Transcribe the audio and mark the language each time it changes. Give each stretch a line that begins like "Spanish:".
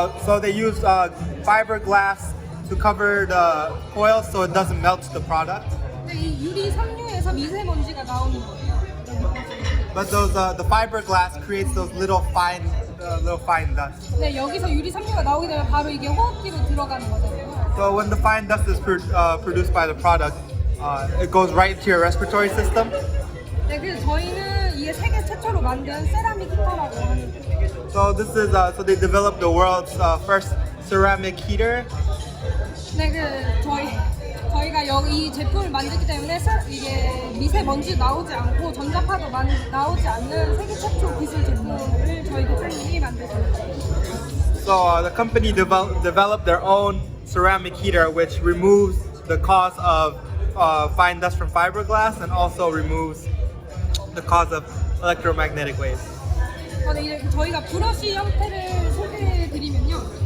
English: so they use fiberglass to cover the coils so it doesn't melt the product.
Korean: 근데 이 유리 섬유에서 미세먼지가 나오는 거예요.
English: But the fiberglass creates those little fine dust.
Korean: 네, 여기서 유리 섬유가 나오게 되면 바로 이게 호흡기로 들어가는 거잖아요.
English: So when the fine dust is produced by the product, it goes right into your respiratory system.
Korean: 네, 그래서 저희는 이게 세계 최초로 만든 세라믹 히터라고 하는 거예요.
English: So this is so they developed the world's first ceramic heater.
Korean: 네, 저희가 여기 이 제품을 만들기 때문에 이게 미세먼지 나오지 않고 전자파도 나오지 않는 세계 최초 기술 제품을 저희 대표님이 만드셨어요.
English: So the company developed their own ceramic heater, which removes the cause of fine dust from fiberglass and also removes the cause of electromagnetic waves.
Korean: 네, 이제 저희가 브러쉬 형태를 소개해드리면요.